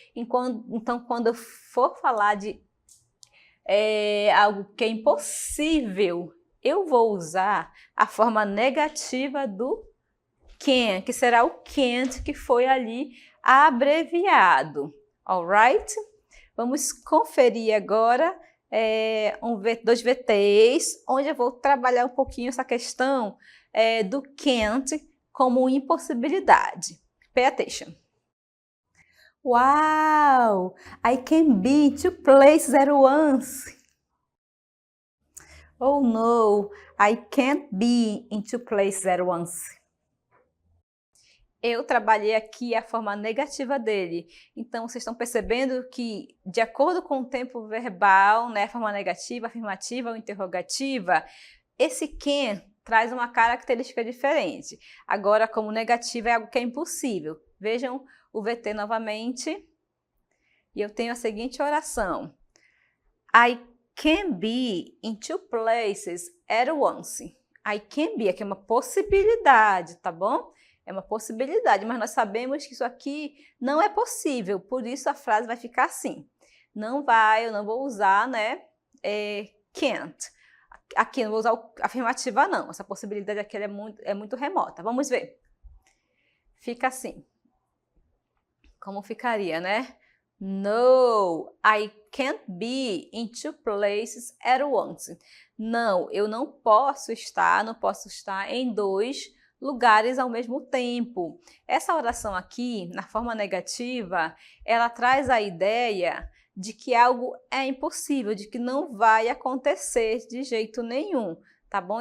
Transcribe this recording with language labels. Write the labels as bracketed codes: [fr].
[pt] Então, quando eu for falar de algo que é impossível, eu vou usar a forma negativa do can, que será o can't, que foi ali abreviado, alright? Vamos conferir agora dois VTs, onde eu vou trabalhar um pouquinho essa questão do can't como impossibilidade. [en] Pay attention. Wow! I can be in two places at once. Oh no, I can't be in two places at once. [pt] Eu trabalhei aqui a forma negativa dele. Então, vocês estão percebendo que, de acordo com o tempo verbal, né, forma negativa, afirmativa ou interrogativa, esse can traz uma característica diferente. Agora, como negativa, é algo que é impossível. Vejam o VT novamente. E eu tenho a seguinte oração. [en] I can be in two places at once. I can be, [pt] aqui é uma possibilidade, tá bom? É uma possibilidade, mas nós sabemos que isso aqui não é possível, por isso a frase vai ficar assim. Eu não vou usar, né, can't. Aqui não vou usar afirmativa não, essa possibilidade aqui é muito remota. Vamos ver. Fica assim. Como ficaria, né? [en] No, I can't be in two places at once. [pt] Não, eu não posso estar em dois lugares ao mesmo tempo. Essa oração aqui, na forma negativa, ela traz a ideia de que algo é impossível, de que não vai acontecer de jeito nenhum, tá bom?